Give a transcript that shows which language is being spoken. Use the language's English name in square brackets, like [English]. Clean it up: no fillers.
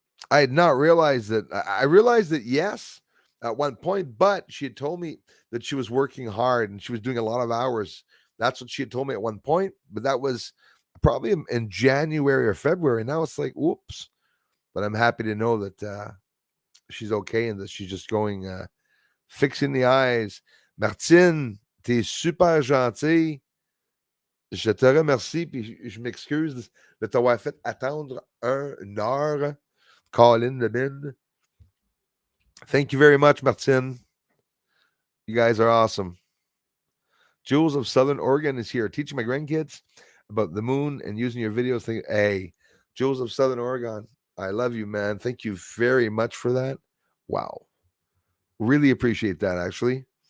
[English] I had not realized that. I realized that, yes, at one point, but she had told me that she was working hard and she was doing a lot of hours. That's what she had told me at one point, but that was probably in January or February. Now it's like, whoops. But I'm happy to know that she's okay and that she's just going, fixing the eyes. [French] Martine, t'es super gentil. Je te remercie, puis je m'excuse de t'avoir fait attendre une heure. [English] Colin the bin. Thank you very much, Martin. You guys are awesome. Jules of Southern Oregon is here teaching my grandkids about the moon and using your videos. Hey, Jules of Southern Oregon, I love you, man. Thank you very much for that. Wow. Really appreciate that, actually.